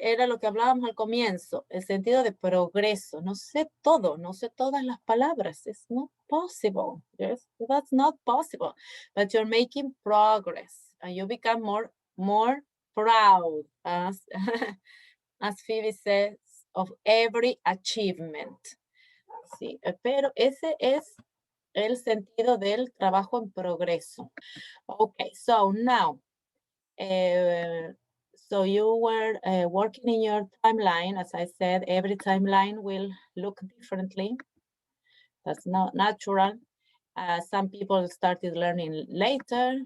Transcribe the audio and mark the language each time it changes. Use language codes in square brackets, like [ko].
[es] Era lo que hablábamos al comienzo, el sentido de progreso. No sé todo, no sé todas las palabras. [en] It's not possible. Yes, that's not possible. But you're making progress and you become more proud, as, as Phoebe says, of every achievement. [es] Sí, pero ese es el sentido del trabajo en progreso. [en] Okay, so now, so you were working in your timeline. As I said, every timeline will look differently. That's not natural. Some people started learning later.